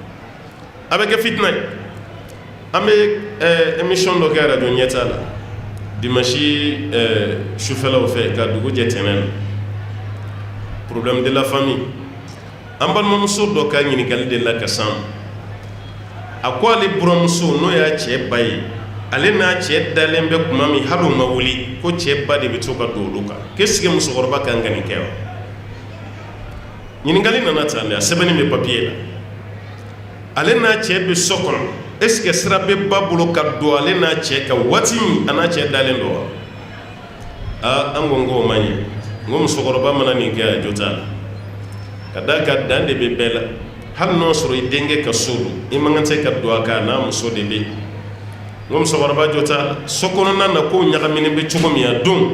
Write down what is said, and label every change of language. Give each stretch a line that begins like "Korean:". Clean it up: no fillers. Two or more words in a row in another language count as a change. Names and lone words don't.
Bambara: a bɛ kɛ fitina ye an bɛ émission dɔ kɛ radio ɲɛtaa la dimanche sufɛlaw fɛ ka dugu jɛ tɛnɛn na
French: problème de la famille
Bambara: an balimamuso dɔ ka ɲininkali de la ka s'an ma a ko ale buramuso n'o y'a cɛ ba ye ale n'a cɛ dalen bɛ kuma min hali o ma wuli ko cɛ ba de bɛ to ka don olu kan
French: qu'est-ce que
Bambara: musokɔrɔba kan ka nin kɛ wa ɲininkali nana tan de a sɛbɛnni bɛ papier la ale n'a cɛ bɛ so kɔnɔ
French: est-ce que
Bambara: sira bɛ ba bolo ka don ale n'a cɛ kan waati min a n'a cɛ dalen don wa an ko n ko o man ɲɛ n ko musokɔrɔba mana nin kɛ a jo t'a la ka d'a kan dan de bɛ bɛɛ la hali n'o sɔrɔ i denkɛ ka so don i man kan tɛ ka don a kan n'a muso de bɛ yen n ko musokɔrɔba jo t'a la so kɔnɔna na kow ɲagaminen bɛ cogo min a don